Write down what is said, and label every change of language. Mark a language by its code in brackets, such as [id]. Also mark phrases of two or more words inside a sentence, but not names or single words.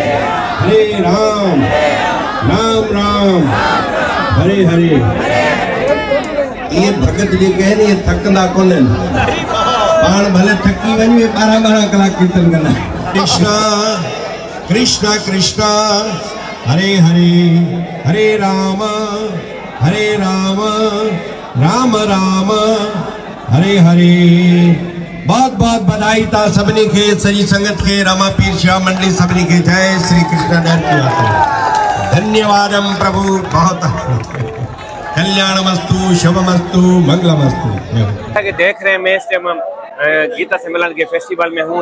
[sa] राम राम हरे हरे। [hi] ये भगत जी कह रही [sd] थकंदा कोन पाण भले थकी वञे 12 कलाक कीर्तन कंदा। [sa] कृष्णा कृष्णा कृष्णा हरे हरे हरे राम राम राम हरे हरे। [hi] बहुत बहुत बधाई था सभी के, सही संगत के, रामा पीर शिवा मंडली सभी के। जय श्री कृष्ण। धन्यवादम प्रभु। [sa] बहुत कल्याणमस्तु शुभमस्तु मंगलमस्तु। [hi] देख रहे हैं मैं इस टाइम गीता सम्मेलन के फेस्टिवल में हूँ।